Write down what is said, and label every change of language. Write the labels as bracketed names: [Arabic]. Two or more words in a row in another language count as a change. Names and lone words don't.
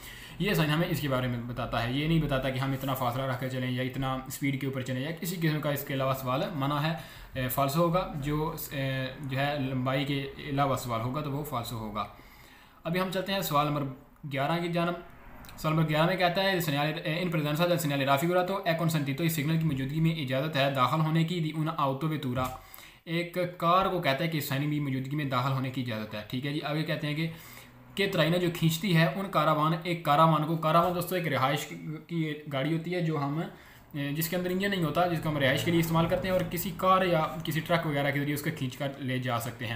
[Hindi] ये साइन हमें इसके बारे में बताता है, ये नहीं बताता कि हम इतना फासला रख कर चलें या इतना स्पीड के ऊपर चलें या किसी किस्म का इसके अलावा सवाल मना है। फाल्सो होगा, जो है लंबाई के अलावा सवाल होगा तो वो फाल्सो होगा। अभी हम चलते हैं सवाल नंबर 11 की जानब। सवाल नंबर 11 में कहता है [Italian] in presenza del segnale raffigurato è consentito [Hindi] इस सिग्नल की मौजूदगी में इजाज़त है दाखिल होने की [Italian] di un autovettura. [Hindi] एक कार को कहता है कि साइन की मौजूदगी में दाखिल होने की इजाज़त है। ठीक है जी, आगे कहते हैं कि तराइना जो खींचती है [Italian] un caravan [Hindi] को दोस्तों एक रिहाइश की गाड़ी होती है जो हम जिसके अंदर इंजन नहीं होता, जिसको हम रिहाइश के लिए इस्तेमाल करते हैं और किसी कार या किसी ट्रक वगैरह के जरिए उसको खींच कर ले जा सकते हैं।